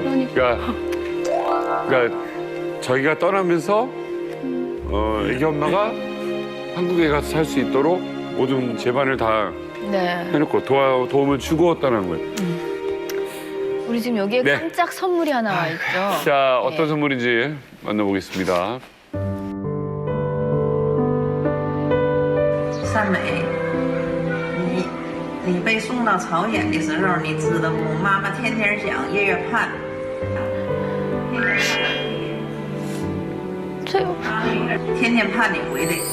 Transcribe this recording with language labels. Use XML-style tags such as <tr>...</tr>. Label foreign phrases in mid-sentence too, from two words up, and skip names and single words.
<ko>그러니까 저희가 떠나면서 애기 엄마가 한국에 가서 살 수 있도록 모든 제반을 다 해놓고 도움을 주고 떠나는 거예요. 우리 지금 여기에 네. 깜짝 선물이 하나 와 있죠. 자, 어떤 선물인지 만나보겠습니다.</ko> <zh>善美，你被送到朝鲜的时候，你知道不？妈妈天天想，夜夜盼，天天盼你回来。</zh>